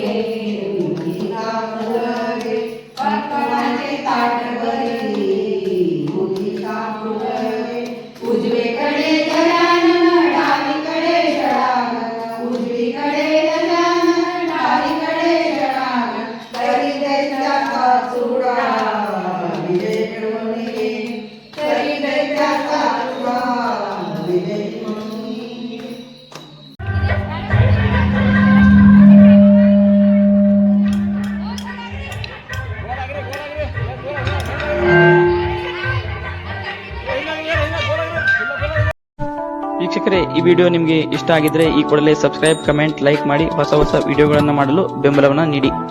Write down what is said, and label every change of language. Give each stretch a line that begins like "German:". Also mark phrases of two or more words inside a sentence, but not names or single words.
Marathi: पक्वाने ताट भरी उजवीकडे गजानन डावीकडे षडानन, उजवीकडे गजानन डावीकडे षडानन, तरी दैत्याचा चुडा विजय मिळवून ये, तरी दैत्याचा चुडा विजय मिळवून ये.
Kannada: ವೀಕ್ಷಕರೇ, ಈ ವಿಡಿಯೋ ನಿಮಗೆ ಇಷ್ಟ ಆಗಿದ್ರೆ ಈ ಕೂಡಲೇ ಸಬ್ಸ್ಕ್ರೈಬ್, ಕಮೆಂಟ್, ಲೈಕ್ ಮಾಡಿ ಹೊಸ ವಿಡಿಯೋಗಳನ್ನು ಮಾಡಲು ಬೆಂಬಲವನ್ನು ನೀಡಿ.